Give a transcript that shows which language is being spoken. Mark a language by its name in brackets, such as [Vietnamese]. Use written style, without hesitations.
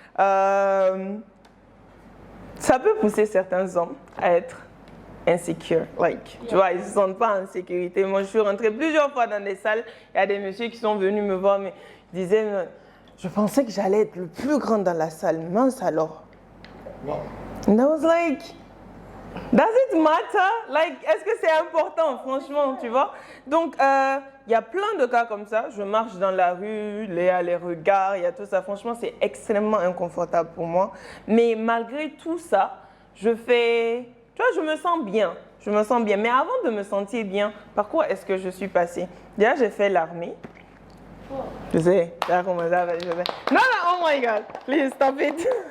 [French] Ça peut pousser certains hommes à être insecure, tu vois, ils ne se sentent pas en sécurité. Moi, je suis rentrée plusieurs fois dans des salles, il y a des messieurs qui sont venus me voir, mais ils disaient, je pensais que j'allais être le plus grand dans la salle, mince alors. [English] Wow. And I was like, does it matter? [French] Like, est-ce que c'est important, franchement, tu vois? Donc, il y a plein de cas comme ça. Je marche dans la rue, il y a les regards, il y a tout ça. Franchement, c'est extrêmement inconfortable pour moi. Mais malgré tout ça, je me sens bien. je me sens bien. Mais avant de me sentir bien, par quoi est-ce que je suis passée? Déjà, j'ai fait l'armée. Je sais, ça a commencé à faire. Non, non, [English] oh my God, please stop it.